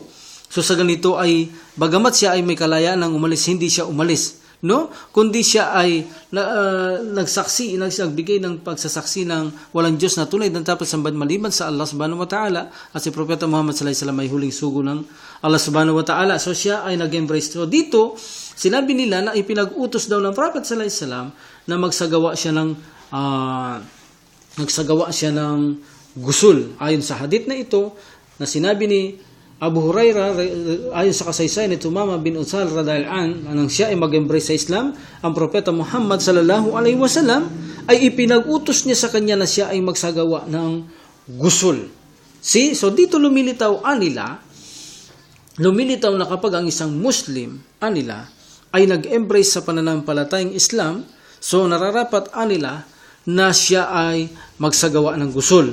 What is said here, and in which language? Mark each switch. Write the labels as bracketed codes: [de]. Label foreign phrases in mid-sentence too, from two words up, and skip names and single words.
[tl] So sa ganito ay, bagamat siya ay may kalayaan ng umalis, hindi siya umalis. No? Kundi siya ay nagbigay ng pagsasaksi ng walang Diyos na tunay na dapat sambahan maliban sa Allah [ar] سبحانه وتعالى, [tl] at si Propeta Muhammad [ar] صلى الله عليه وسلم [tl] ay huling sugo ng Allah [ar] سبحانه وتعالى. [tl] So siya ay nag-embrace. So dito, sinabi nila na ipinag-utos daw ng Prophet [ar] صلى الله عليه وسلم [tl] na magsagawa siya ng gusul. Ayon sa hadith na ito, na sinabi ni Abu Hurairah, ayon sa kasaysayan ni Tumama bin Utsal [ar] رضي الله عنه, [tl] nang siya ay mag-embrace sa Islam, ang Propeta Muhammad [ar] صلى الله عليه وسلم [tl] ay ipinag-utos niya sa kanya na siya ay magsagawa ng gusul. See? So dito lumilitaw na kapag ang isang Muslim ay nag-embrace sa pananampalatayang Islam, so nararapat na siya ay magsagawa ng gusul.